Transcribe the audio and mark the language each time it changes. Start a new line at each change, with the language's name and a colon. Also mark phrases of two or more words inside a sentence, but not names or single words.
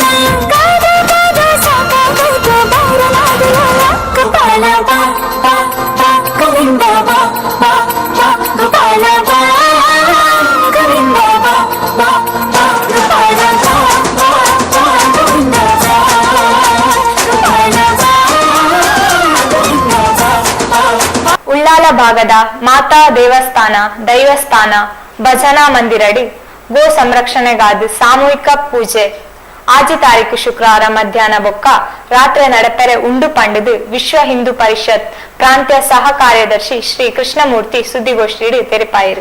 Kannada: ಕಾದ ಕಾದ ಸಾಕಾಗೋಯ್ತು ಬೈರಲಾದಿಯ ಗೋಪಾಲ ಬಾ ಬಾ ಬಾ ಗೋವಿಂದ ಬಾ ಬಾ ಬಾ ಗೋಪಾಲ ಬಾ ಗೋವಿಂದ ಬಾ ಬಾ ಬಾ ಗೋಪಾಲ ಬಾ ಬಾ ಬಾ ಗೋವಿಂದ ಬಾ ಗೋಪಾಲ ಬಾ ಗೋವಿಂದ ಬಾ ಬಾ.
Tulu: ಉಳ್ಳಾಲ ಭಾಗದ ಮಾತಾ ದೇವಸ್ಥಾನ ದೈವಸ್ಥಾನ ಭಜನಾ ಮಂದಿರಡಿ ಗೋ ಸಂರಕ್ಷಣೆಗಾದ ಸಾಮೂಹಿಕ ಪೂಜೆ ಆಜಿ ತಾರೀಕು ಶುಕ್ರವಾರ ಮಧ್ಯಾಹ್ನ ಬೊಕ್ಕ ರಾತ್ರಿ ನಡಪೆರೆ ಉಂಡು ಪಂಡಿದು ವಿಶ್ವ ಹಿಂದೂ ಪರಿಷತ್ ಪ್ರಾಂತ್ಯ ಸಹ ಕಾರ್ಯದರ್ಶಿ ಶ್ರೀ ಕೃಷ್ಣಮೂರ್ತಿ ಸುದ್ದಿಗೋಷ್ಠಿಯಲ್ಲಿ ತೆರೆಪಾಯಿರು.